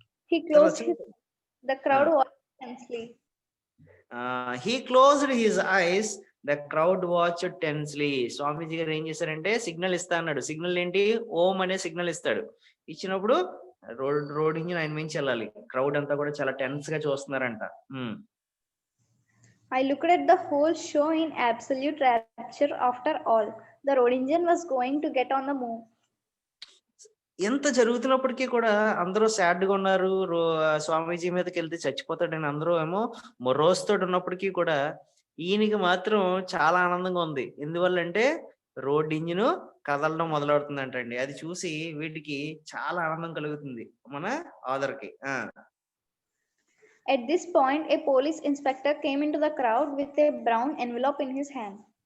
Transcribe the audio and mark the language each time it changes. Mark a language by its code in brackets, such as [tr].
[en] He closed the crowd watched tensely. He closed his eyes, the crowd watched tensely. [te] స్వామీజీ గారు ఏం చేశారంటే, signal ఇస్తా అన్నాడు. సిగ్నల్ ఏంటి? ఓం అనే సిగ్నల్ ఇస్తాడు. ఇచ్చినప్పుడు రోడ్ ఇంజిన్ ఆయన మించి వెళ్ళాలి. క్రౌడ్ అంతా కూడా చాలా టెన్స్ గా చూస్తున్నారంట. [en] I looked at the whole show in absolute rapture. After all, the road engine was going to get on the move. [te] ఎంత జరుగుతున్నప్పటికీ కూడా అందరూ సాడ్గా ఉన్నారు. స్వామీజీ మీదకి వెళ్తే చచ్చిపోతాడని అందరూ ఏమో మొరోస్తోటి ఉన్నప్పటికీ కూడా ఈయనకి మాత్రం చాలా ఆనందంగా ఉంది. ఎందువల్లంటే రోడ్ ఇంజిన్ కదలడం మొదలవుతుందంటండి. అది చూసి వీటికి చాలా ఆనందం కలుగుతుంది మన ఆథర్‌కి. [en] At this point, a police inspector came into the crowd with a brown envelope in his hand.